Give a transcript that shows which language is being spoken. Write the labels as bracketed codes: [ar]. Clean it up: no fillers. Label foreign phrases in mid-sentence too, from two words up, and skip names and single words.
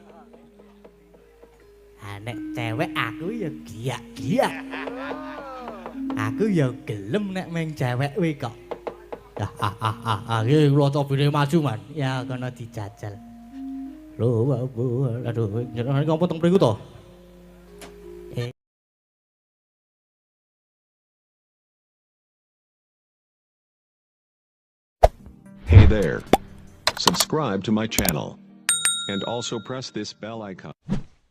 [jv] Nek cewek aku ya giyak-giyak. Aku ya gelem nek meng cewek kowe kok. Nggih kula cobine maju, Man. Ya kono dijajal. Lho, Bu. Aduh, jenengan ngomong teng mriku to? [en] Hey there. Subscribe to my channel. And also press this bell icon.